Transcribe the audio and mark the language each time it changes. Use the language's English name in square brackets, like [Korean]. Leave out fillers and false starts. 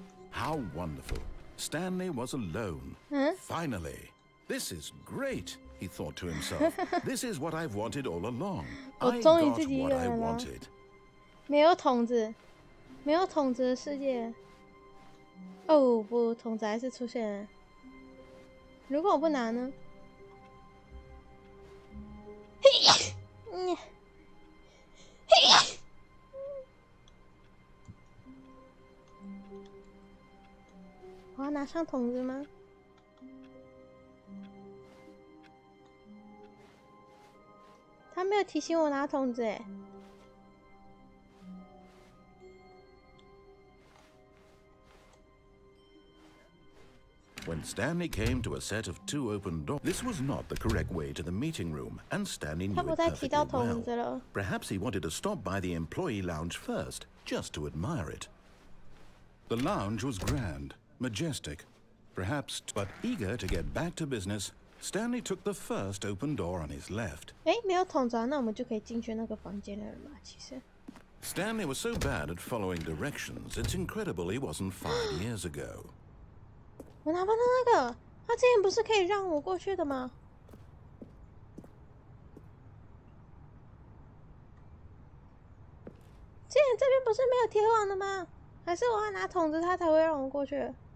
[English] How wonderful. Stanley was alone. Finally. This is great, he thought to himself. This is what I've wanted all along. I got what I wanted. [Chinese] 没有筒子，没有筒子的世界。哦不，筒子还是出现了。如果我不拿呢？我要拿上筒子吗？他没有提醒我拿筒子诶。 [English] When Stanley came to a set of 2 open doors, this was not the correct way to the meeting room, and Stanley knew it perfectly well. Perhaps he wanted to stop by the employee lounge first, just to admire it. The lounge was grand, majestic, perhaps, but eager to get back to business, Stanley took the first open door on his left. [Chinese] 没有筒子啊，那我们就可以进去那个房间了嘛，其实。 [English] Stanley was so bad at following directions, it's incredible he wasn't 5 years ago. [Chinese] 我拿不到那个，他之前不是可以让我过去的吗？之前这边不是没有铁网的吗？还是我要拿筒子，他才会让我过去？